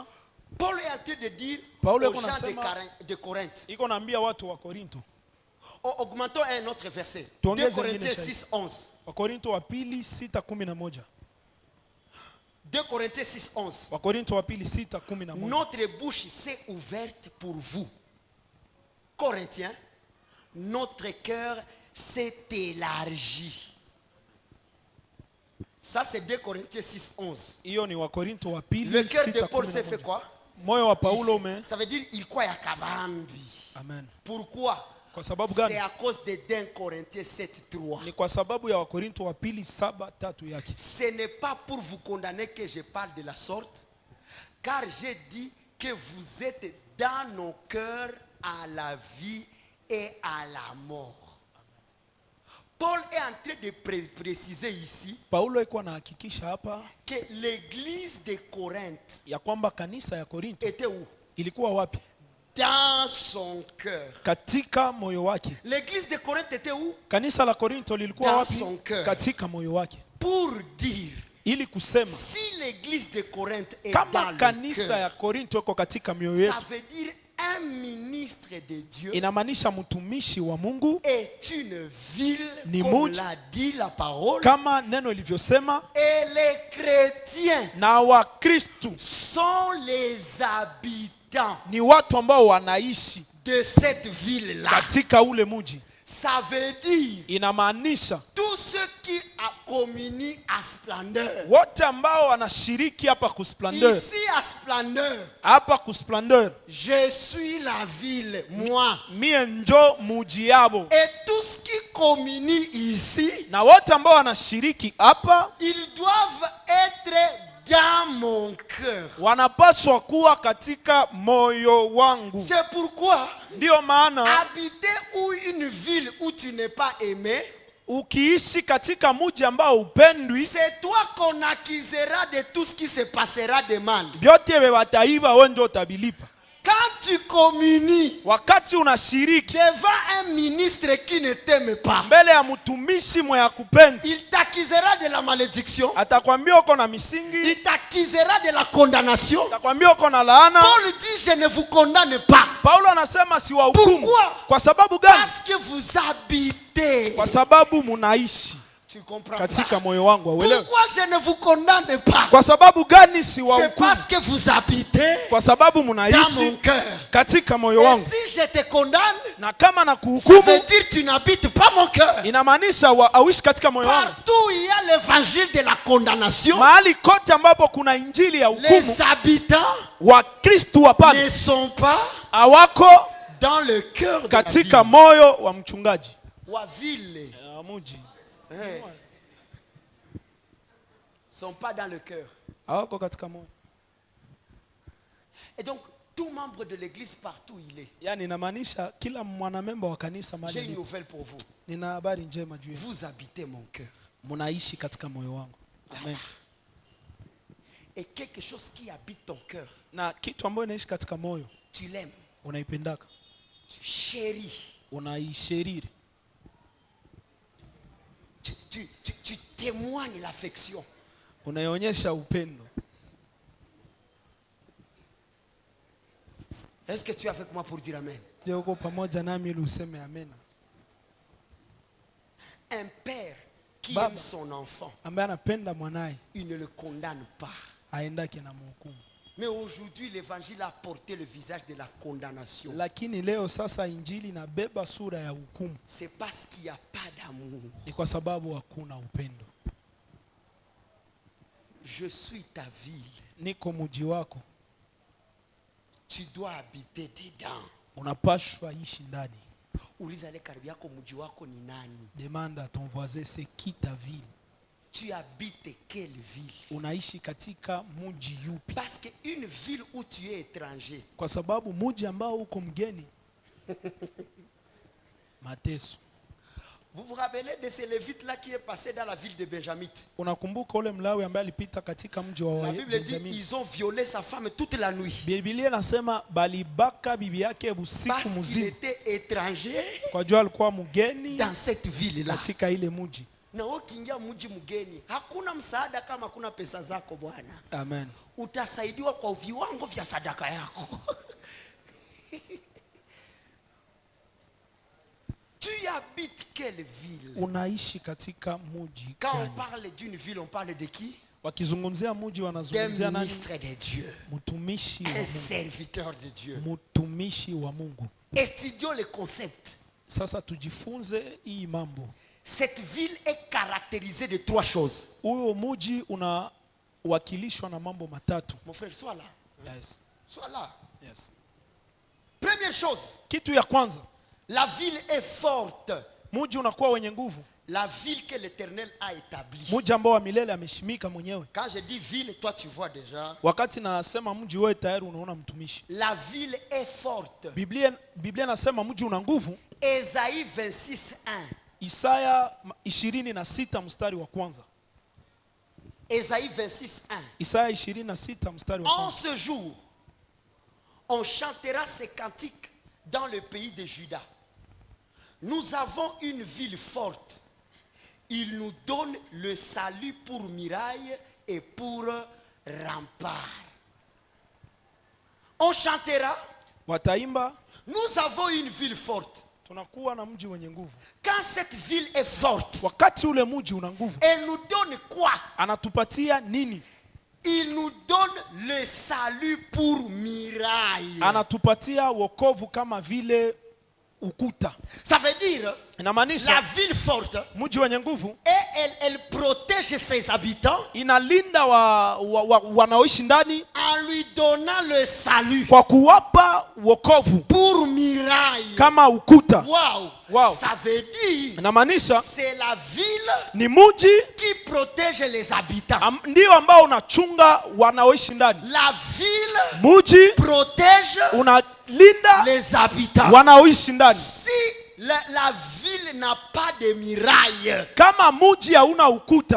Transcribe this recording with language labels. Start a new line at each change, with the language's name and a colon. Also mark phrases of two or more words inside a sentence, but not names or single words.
French: Paul est en train de dire Paulo aux gens
Swahili: anasema-
French: de Corinthe.
Swahili: Iko naambia watu wa Korinto.
French: Augmentons un autre verset. 2
Swahili: Tuongeze
French: Corinthiens
Swahili: ingine zaidi. 6 11. Wakorinto wa pili 6:11.
French: 2 Corinthiens 6 11.
Swahili: Wakorinto wa pili 6:11.
French: Notre bouche s'est ouverte pour vous. Corinthiens, notre cœur s'est élargi. Ça c'est 2 Corinthiens 6 11.
Swahili: Hiyo ni Wakorinto wa pili
French: Le cœur de Paul s'est fait 6:11. quoi?
Swahili: Moyo wa Paulo ume.
French: Ça veut dire il croit à Kabambi. Amen. Pourquoi?
Swahili: Kwa sababu
French: C'est
Swahili: gani?
French: à cause de 2 Corinthiens 7 3.
Swahili: Ni kwa sababu ya Wakorinto wa pili 7:3 yake.
French: Ce n'est pas pour vous condamner que je parle de la sorte, car j'ai dit que vous êtes dans nos cœurs à la vie et à la mort. Paul est en train de préciser ici
Swahili: Paulo iko anahakikisha hapa
French: que l'église de Corinthe
Swahili: ya kwamba kanisa ya Korinto
French: était où?
Swahili: ilikuwa wapi?
French: Dans son cœur.
Swahili: Katika moyo wake.
French: L'église de Corinthe était où?
Swahili: Kanisa la Korinto lilikuwa
French: Dans
Swahili: wapi?
French: son cœur.
Swahili: Katika moyo wake.
French: Pour dire,
Swahili: Ili kusema
French: si l'église de Corinthe est
Swahili: kama
French: dans le
Swahili: kanisa ya
French: cœur,
Swahili: Korinto iko katika mioyo
French: ça
Swahili: yetu,
French: veut dire un ministre de Dieu
Swahili: inamaanisha mtumishi wa Mungu
French: est une ville,
Swahili: Ni
French: comme
Swahili: muji.
French: l'a dit la parole,
Swahili: kama neno ilivyosema,
French: et les chrétiens
Swahili: na Wakristu
French: sont les habitants
Swahili: ni watu ambao wanaishi
French: de cette ville-là.
Swahili: katika ule mji.
French: Ça veut dire
Swahili: Inamaanisha
French: tous ceux qui communient à splendeur.
Swahili: wote ambao wanashiriki hapa kusplendeur,
French: Ici à splendeur,
Swahili: hapa kusplendeur,
French: je suis la ville, moi.
Swahili: mie njo muji yabo.
French: Et tous qui communient ici,
Swahili: Na wote ambao wanashiriki hapa
French: ils doivent être dans mon cœur.
Swahili: wanapaswa kuwa katika moyo wangu.
French: C'est pourquoi
Swahili: Ndio maana
French: habiter où une ville où tu n'es pas aimé,
Swahili: ukiishi katika mji ambao upendwi,
French: c'est toi qu'on accusera de tout ce qui se passera de mal.
Swahili: vyote wataiba, wewe ndio utabilipa.
French: Quand tu communies
Swahili: Wakati unashiriki
French: devant un ministre qui ne t'aime pas,
Swahili: mbele ya mtumishi mwenye akupendi,
French: il t'accusera de la malédiction,
Swahili: atakwambia uko na misingi,
French: il t'accusera de la condamnation.
Swahili: atakwambia uko na laana.
French: Paul dit, je ne vous condamne pas.
Swahili: Paulo anasema si wahukumu.
French: Pourquoi?
Swahili: Kwa sababu gani?
French: Parce que vous habitez.
Swahili: Kwa sababu munaishi
French: Tu comprends
Swahili: katika
French: pas?
Swahili: moyo wangu. Uelewe.
French: Pourquoi je ne vous condamne pas?
Swahili: Kwa sababu gani si
French: C'est
Swahili: wahukumu?
French: parce que vous habitez
Swahili: Kwa sababu
French: dans mon
Swahili: munaishi
French: cœur.
Swahili: katika moyo
French: Et
Swahili: wangu.
French: si je te condamne,
Swahili: Na kama
French: ça
Swahili: nakuhukumu,
French: veut dire que tu n'habites pas mon cœur.
Swahili: inamaanisha auishi katika moyo wangu.
French: Partout où il y a l'évangile de la condamnation,
Swahili: Mahali kote ambapo kuna injili ya hukumu,
French: les habitants
Swahili: wa Kristo wa pale
French: ne sont pas
Swahili: hawako
French: dans le cœur de la
Swahili: katika
French: ville.
Swahili: moyo wa mchungaji. Wa ville. Mji
French: Hein. Sont pas dans le cœur.
Swahili: hawako katika moyo.
French: Et donc, tout membre de l'église partout où il est,
Swahili: Yani inamaanisha kila mwanamemba wa kanisa
French: j'ai
Swahili: mahali
French: une
Swahili: alipo.
French: nouvelle pour vous.
Swahili: Nina habari njema juu yenu.
French: Vous habitez mon cœur.
Swahili: Munaishi katika moyo wangu. Amen.
French: Et quelque chose qui habite ton cœur,
Swahili: Na kitu ambayo inaishi katika moyo,
French: tu l'aimes,
Swahili: unaipendaka,
French: tu chéris,
Swahili: unaisheriri,
French: tu témoignes l'affection.
Swahili: unaionyesha upendo.
French: Est-ce que tu es avec moi pour dire amen?
Swahili: Je, uko pamoja nami ili useme amen?
French: Un père qui
Swahili: Baba
French: aime son enfant,
Swahili: ambaye anapenda mwanae
French: il ne le condamne pas.
Swahili: aendake na mhukumu.
French: Mais aujourd'hui, l'évangile a porté le visage de la condamnation.
Swahili: Lakini leo sasa injili inabeba sura ya hukumu.
French: C'est parce qu'il n'y a pas d'amour.
Swahili: Ni kwa sababu hakuna upendo.
French: Je suis ta ville.
Swahili: Niko mji wako,
French: Tu dois habiter dedans.
Swahili: unapashwa ishi ndani. Uliza le karibu yako, mji wako ni nani?
French: Demande à ton voisin, c'est qui ta ville? Tu habites quelle ville?
Swahili: Unaishi katika mji yupi?
French: Parce qu'une ville où tu es étranger,
Swahili: Kwa sababu mji ambao uko mgeni mateso.
French: vous vous rappelez de ce Lévite là qui est passé dans la ville de Benjamin?
Swahili: Unakumbuka ule Mlawi ambaye alipita katika mji wa
French: La Bible dit
Swahili: Benjamin?
French: ils ont violé sa femme toute la nuit.
Swahili: Biblia inasema balibaka bibi yake usiku
French: Parce qu'il
Swahili: mzima.
French: était étranger
Swahili: Kwa jua alikuwa mgeni
French: dans cette ville là.
Swahili: katika ile mji. Na ukiingia mji mgeni, hakuna msaada kama hakuna pesa zako bwana. Amen. Utasaidiwa kwa viwango vya sadaka yako.
French: Tu habites quelle ville?
Swahili: Unaishi katika mji
French: Quand on
Swahili: gani?
French: parle d'une ville, on parle de qui?
Swahili: Wakizungumzia mji
French: D'un
Swahili: wanazungumzia nani?
French: ministre de Dieu.
Swahili: Mtumishi wa
French: Un
Swahili: Mungu.
French: serviteur de Dieu.
Swahili: Mtumishi wa Mungu.
French: Étudions le concept.
Swahili: Sasa tujifunze hii mambo.
French: Cette ville est caractérisée de trois choses.
Swahili: Huyo mji unawakilishwa na mambo matatu.
French: Mon frère, sois là. Yes. Sois là. Yes. Première chose,
Swahili: Kitu ya kwanza,
French: la ville est forte.
Swahili: mji unakuwa wenye nguvu.
French: La ville que l'Éternel a établie.
Swahili: Mji ambao wa milele ameshimika mwenyewe.
French: Quand je dis ville, toi tu vois déjà.
Swahili: Wakati nasema mji wewe tayari unaona mtumishi.
French: La ville est forte.
Swahili: Biblia nasema mji una nguvu.
French: Ésaïe 26:1.
Swahili: Isaya 26 mstari wa kwanza.
French: Ésaïe 26:1.
Swahili: Isaya 26 mstari wa
French: En
Swahili: kwanza.
French: ce jour, on chantera ces cantiques dans le pays de Juda. Nous avons une ville forte. Il nous donne le salut pour muraille et pour rempart. On chantera.
Swahili: Wataimba,
French: Nous avons une ville forte.
Swahili: tunakuwa na mji wenye nguvu.
French: Quand cette ville est forte,
Swahili: Wakati ule mji una nguvu,
French: elle nous donne quoi?
Swahili: anatupatia nini?
French: Il nous donne le salut pour muraille.
Swahili: Anatupatia wokovu kama vile ukuta.
French: Ça veut dire, la
Swahili: Inamaanisha
French: ville forte,
Swahili: mji wenye nguvu
French: et elle protège ses habitants
Swahili: inalinda wanaoishi ndani
French: en lui donnant le salut
Swahili: kwa kuwapa wokovu
French: pour muraille.
Swahili: kama ukuta.
French: Wow. Wow. Ça veut dire
Swahili: Inamaanisha
French: c'est la ville
Swahili: ni mji
French: qui protège les habitants.
Swahili: ndio ambao unachunga wanaoishi ndani.
French: La ville
Swahili: Mji
French: protège
Swahili: unalinda
French: les habitants.
Swahili: wanaoishi ndani.
French: Si la ville n'a pas de muraille,
Swahili: Kama mji hauna ukuta,